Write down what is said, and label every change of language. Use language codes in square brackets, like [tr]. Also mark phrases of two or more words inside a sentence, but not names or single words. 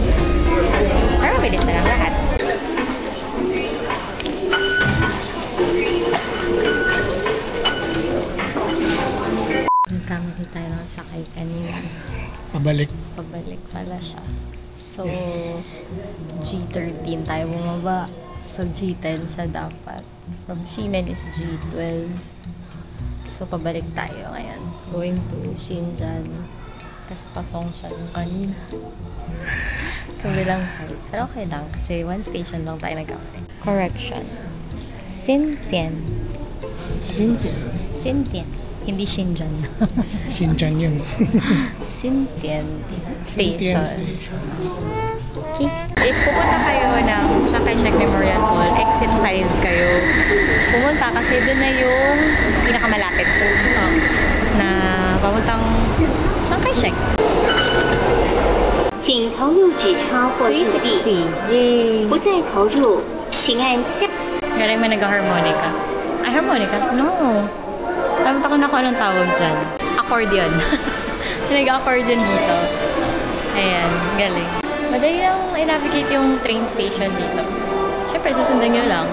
[tl] Pero mabilis na lang lahat. Nagkamali tayo ng sakay kanina. Pabalik. Pabalik pala siya. So, G13 tayo bumaba. [en] So, G10 [tl] siya dapat. [en] From Ximen is G12. [tl] So, pabalik tayo ngayon. [en] Going to Xinjiang. [tl] Kasi pasong siya yung kanina. Kabilang side. Pero okay lang kasi [en] one station [tl] lang tayo nagkamali. [en] Correction. Xintian. Xintian. [tl] Hindi Xinjiang. Xinjiang yun. Xintian Xinjiang [en] Station. Okay. [tl] If pupunta kayo ng Chiang Kai-shek Memorial Mall, exit 5 kayo. Pumunta kasi doon na yung pinakamalapit na pamuntang Chiang Kai-shek. [zh] 请投入纸钞或硬币， 360. Yay! 不再投入，请按下。 [tl] Galing may nag-harmonica. Ay, harmonica? No. Alam ko na kung anong tawag dyan. Accordion. Nag-accordion dito. Ayan, galing. Madali lang i-navigate yung train station dito. Siyempre, susundan nyo lang.